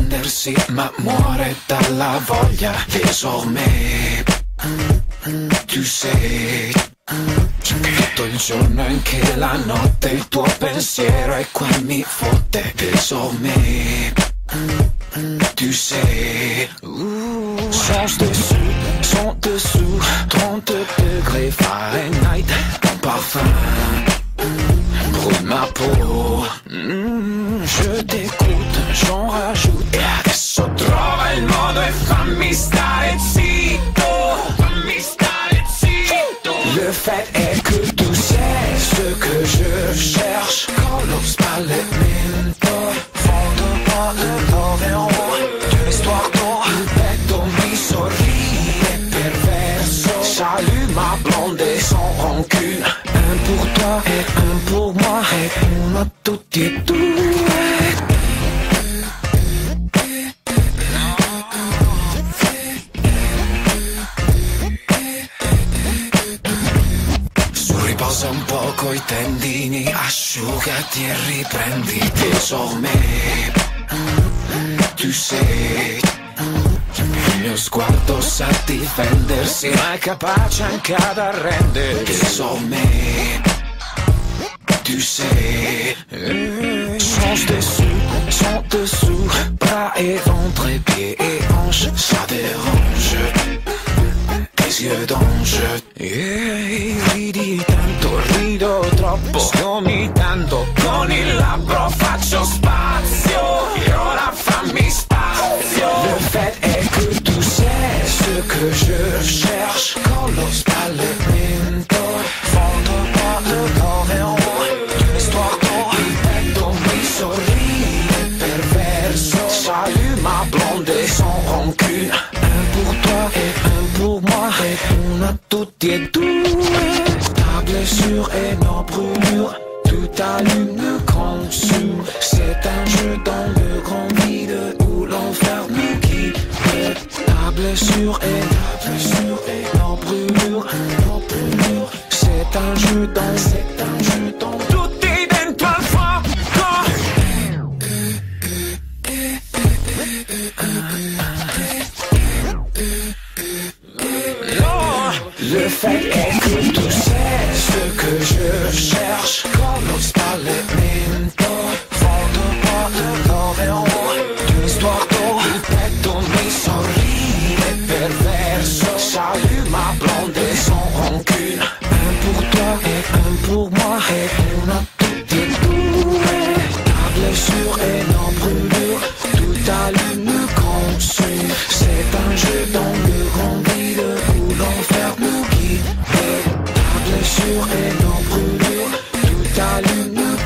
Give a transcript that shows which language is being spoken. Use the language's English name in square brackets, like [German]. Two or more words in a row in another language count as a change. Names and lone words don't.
[Italian] diversi, ma muore dalla voglia. [French] Désormais, tu sais, [Italian] c'è tutto il giorno e anche la notte, il tuo pensiero è qua e mi fotte. [French] Désormais, tu sais, change dessus, sont dessous, 30 degrés Fahrenheit, ton parfum brûle ma peau. Je t'écoute, j'en rajoute, [Italian] e adesso trova il modo e fammi stare zitto, fammi stare zitto. [French] Le fait est que tu sais ce que je cherche, [Italian] collo spallamento, fondo parlo vero, [French] l'histoire d'or, [Italian] il petto mi sorride perverso, [French] salut ma blonde et sans rancune, un pour toi et un pour moi, et [Italian] uno a tutti e due. Riposa un po' coi tendini, asciugati e riprendi. [French] Désormais, tu sais, [Italian] il mio sguardo sa difendersi, ma è capace anche ad arrendersi. [French] Désormais, tu sais, change dessus, sont dessous, bras et ventre et pieds et hanches, ça dérange. Tes yeux d'ange, [Italian] ridi tanto, rido troppo, scomi tanto, con il labbro faccio spazio, e ora fammi spazio. [French] Le fait est que tu sais ce que je cherche, [Italian] collo spallamento, fondo parlo vero, [French] l'histoire d'or, [Italian] il petto mi sorride perverso, [French] salut ma blonde et sans rancune, un pour toi et un pour moi, et [Italian] uno a tutti e due. [French] Ta blessure et nos brûlures, tout allume, nous consume. C'est un jeu dans le grand vide où l'enfer nous guide. Ta blessure et nos brûlures, c'est un jeu dans [Italian] tutti dentro al fuoco. [French] Le fait est que tu sais ce que je cherche, [Italian] collo spallamento, fondo parlo vero, [French] l'histoire d'or, [Italian] il petto mi sorride perverso, [French] salut ma blonde et sans rancune, un pour toi et un pour moi, et [Italian] uno a tutti e due. [French] Ta blessure et nos brûlures, tout allume nous consume, c'est un jeu dans le grand vide où l'enfer nous guide. Ta blessure et nos brûlures, tout allume